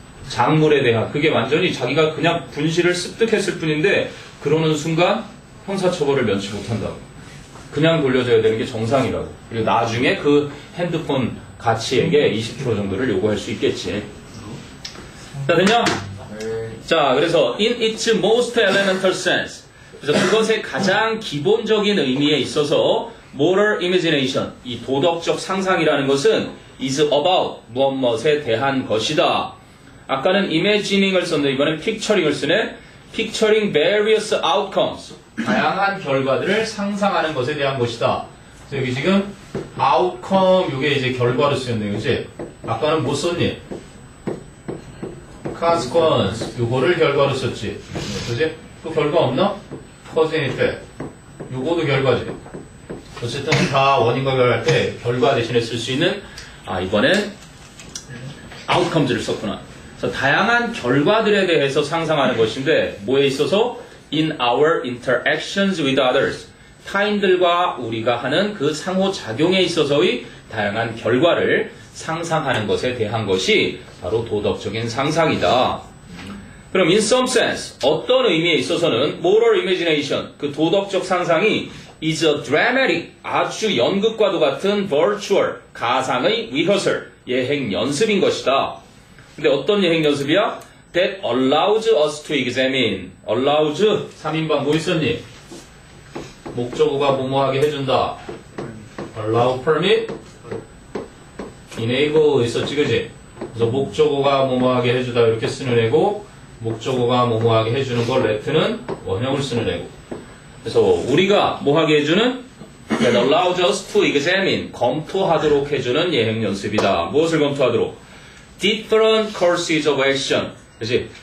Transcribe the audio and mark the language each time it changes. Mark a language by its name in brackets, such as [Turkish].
[Korean] 작물에 대한 그게 완전히 자기가 그냥 분실을 습득했을 뿐인데 그러는 순간 형사처벌을 면치 못한다고. 그냥 돌려줘야 되는 게 정상이라고. 그리고 나중에 그 핸드폰 가치액의 20% 정도를 요구할 수 있겠지. 자, 됐냐? 네. 자, 그래서 [English] in its most elemental sense. [Korean] 그래서 그것의 가장 기본적인 의미에 있어서 moral imagination, 이 도덕적 상상이라는 것은 [English] is about [Korean] 무엇에 대한 것이다. 아까는 imagining을 썼는데 이번엔 picturing을 쓰네. [English] picturing various outcomes. [Korean] 다양한 결과들을 상상하는 것에 대한 것이다. 그래서 여기 지금 outcome 요게 이제 결과로 쓰였네요. 그치? 아까는 뭐 썼니? consequence 요거를 결과로 썼지. 그치? 또 결과 없나? cause and effect 요거도 결과지. 어쨌든 다 원인과 결과할 때 결과 대신에 쓸 수 있는 이번엔 outcomes를 썼구나. 그래서 다양한 결과들에 대해서 상상하는 것인데 뭐에 있어서? [English] in our interactions with others. [Korean] 타인들과 우리가 하는 그 상호작용에 있어서의 다양한 결과를 상상하는 것에 대한 것이 바로 도덕적인 상상이다. 그럼 [English] in some sense [Korean] 어떤 의미에 있어서는 moral imagination 그 도덕적 상상이 is a dramatic 아주 연극과도 같은 virtual 가상의 rehearsal 예행 연습인 것이다. 근데 어떤 예행 연습이야? [English] That allows us to examine allows [Korean] 3인방 뭐 있었니? 목적어가 뭐뭐하게 해준다. allow, permit, enable 있었지 그지? 그래서 목적어가 뭐뭐하게 해주다 이렇게 쓰는 애고 목적어가 뭐뭐하게 해주는 걸 let는 원형을 쓰는 애고 그래서 우리가 뭐하게 해주는 [English] that allows us to examine [Korean] 검토하도록 해주는 예행 연습이다. 무엇을 검토하도록? [English] different courses of action [Korean] 그치?